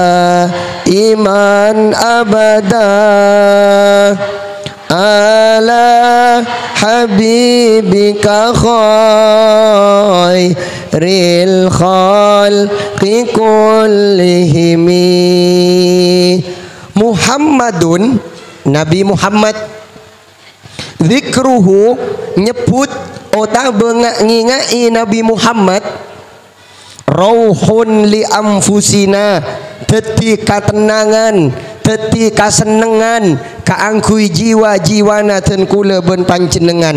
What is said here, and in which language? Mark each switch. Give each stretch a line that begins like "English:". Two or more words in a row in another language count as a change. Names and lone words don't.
Arabic: إيمان أبدا على حبيبك خير الخلق كلهم. Muhammadun,
Madurese: Nabi Muhammad, zikruhu, nyebut otak bengai Nabi Muhammad,
Arabic: روح لأنفسنا,
Madurese: dadi katenangan, dadi kasenengan kaangkui jiwa-jiwana ten kula ben panjenengan.